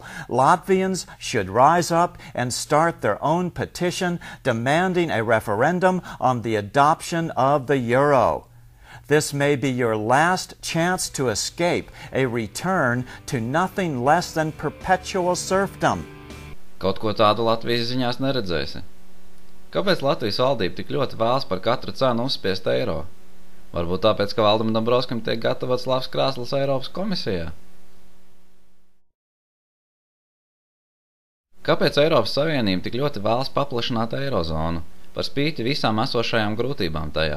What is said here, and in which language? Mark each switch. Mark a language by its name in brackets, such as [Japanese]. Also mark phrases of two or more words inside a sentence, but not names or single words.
[English] Latvians should rise up and start their own petition demanding a referendum on the adoption of the euro. This may be your last chance to escape a return to nothing less than perpetual serfdom. [Latvian] Kaut ko tādu Latvijas ziņās neredzēsi. Kāpēc Latvijas valdība tik ļoti vēlas par katru cenu uzspiest eiro? Varbūt tāpēc, ka Valdam Dombrovskim tiek gatavots labs krāsls Eiropas komisijā? Kāpēc Eiropas Savienība tik ļoti vēlas paplašināt eirozonu, par spīti visām esošajām grūtībām tajā?